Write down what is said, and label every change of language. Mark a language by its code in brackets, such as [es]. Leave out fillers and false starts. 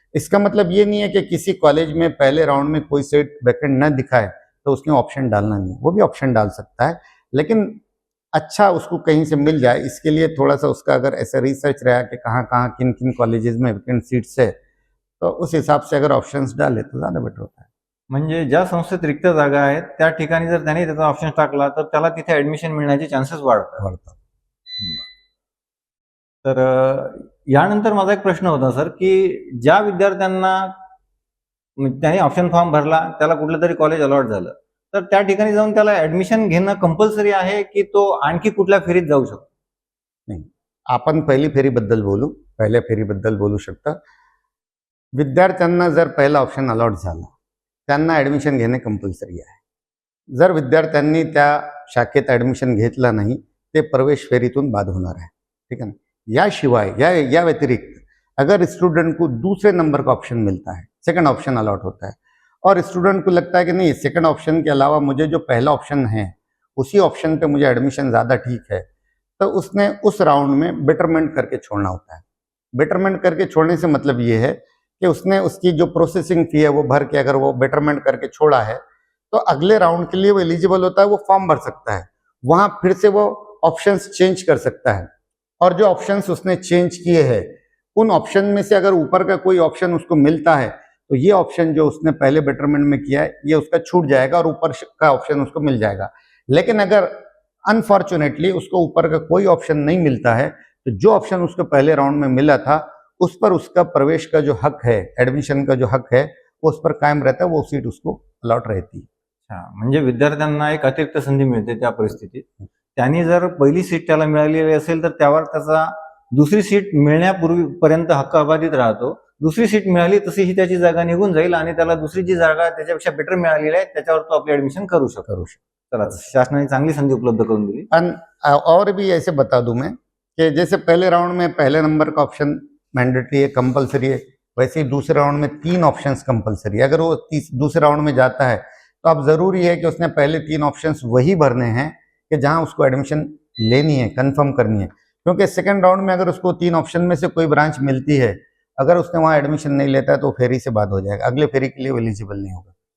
[hi] इसका मतलब ये नहीं है कि किसी कॉलेज में पहले राउंड में कोई सीट वैकेंट न दिखाए तो उसने ऑप्शन डालना नहीं, वो भी ऑप्शन डाल सकता है, लेकिन अच्छा उसको कहीं से मिल जाए इसके लिए थोड़ा सा उसका अगर ऐसा रिसर्च रहा कि कहाँ कहाँ किन किन कॉलेजेस में वैकेंट सीट्स है तो उस हिसाब से अगर ऑप्शंस डाले तो ज़्यादा बेटर होता है। [mr] म्हणजे ज्या संस्थेत रिक्त जागा आहेत त्या ठिकाणी जर त्याने त्याचा ऑप्शन टाकला तर त्याला तिथे ऍडमिशन मिळण्याचे चान्सेस वाढतात. वाढतात. तर यानंतर माझा एक प्रश्न होता सर, की ज्या विद्यार्थ्यांना त्याने ऑप्शन फॉर्म भरला, त्याला कुठलं तरी कॉलेज अलॉट झालं, तर त्या ठिकाणी जाऊन त्याला ऍडमिशन घेणं कंपल्सरी आहे की तो आणखी कुठल्या फेरीत जाऊ शकतो? नाही, आपण पहिली फेरीबद्दल बोलू, पहिल्या फेरीबद्दल बोलू शकता. विद्यार्थ्यांना जर पहिला ऑप्शन अलॉट झाला त्यांना ॲडमिशन घेणे कंपल्सरी आहे. जर विद्यार्थ्यांनी त्या शाखेत ॲडमिशन घेतलं नाही ते प्रवेश फेरीतून बाद होणार है, [hi] ठीक है ना. याशिवाय या व्यतिरिक्त अगर स्टूडेंट को दूसरे नंबर का ऑप्शन मिलता है, सेकंड ऑप्शन अलॉट होता है और स्टूडेंट को लगता है कि नहीं सेकंड ऑप्शन के अलावा मुझे जो पहला ऑप्शन है उसी ऑप्शन पे मुझे एडमिशन ज़्यादा ठीक है, तो उसने उस राउंड में बेटरमेंट करके छोड़ना होता है. बेटरमेंट करके छोड़ने से मतलब ये है कि उसने उसकी जो प्रोसेसिंग फी है वो भर के अगर वो बेटरमेंट करके छोड़ा है तो अगले राउंड के लिए वो एलिजिबल होता है, वो फॉर्म भर सकता है, वहां फिर से वो ऑप्शंस चेंज कर सकता है और जो ऑप्शंस उसने चेंज किए हैं उन ऑप्शन में से अगर ऊपर का कोई ऑप्शन उसको मिलता है तो ये ऑप्शन जो उसने पहले बेटरमेंट में किया है ये उसका छूट जाएगा और ऊपर का ऑप्शन उसको मिल जाएगा. लेकिन अगर अनफॉर्चुनेटली उसको ऊपर का कोई ऑप्शन नहीं मिलता है तो जो ऑप्शन उसको पहले राउंड में मिला था उस पर उसका प्रवेश का जो हक है, एडमिशन का जो हक है वो उस पर कायम रहता है, वो सीट उसको अलॉट रहती है. [mr] अच्छा, म्हणजे विद्यार्थ्यांना एक अतिरिक्त संधी मिळते त्या परिस्थितीत. त्यांनी जर पहिली सीट त्याला मिळालेली असेल तर त्यावर त्याचा दुसरी सीट मिळण्यापूर्वीपर्यंत हक्क अबाधित राहतो. दुसरी सीट मिळाली तशी ही त्याची जागा निघून जाईल आणि त्याला दुसरी जी जागा त्याच्यापेक्षा बेटर मिळालेली आहे त्याच्यावर तो आपली ऍडमिशन करू शकतो. चला, शासनाने चांगली संधी उपलब्ध करून दिली. [hi] और भी ऐसे बता दूं मैं कि जैसे पहले राउंड में पहले नंबर का ऑप्शन मैंडेटरी है, कंपलसरी है, वैसे ही दूसरे राउंड में 3 ऑप्शंस कंपलसरी है. अगर वो दूसरे राउंड में जाता है तो अब जरूरी है कि उसने पहले 3 ऑप्शंस वही भरने हैं कि जहां उसको एडमिशन लेनी है, कंफर्म करनी है, क्योंकि सेकंड राउंड में अगर उसको 3 ऑप्शन में से कोई ब्रांच मिलती है, अगर उसने वहां एडमिशन नहीं लेता है तो फेरी से बाद हो जाएगा, अगले फेरी के लिए एलिजिबल नहीं होगा.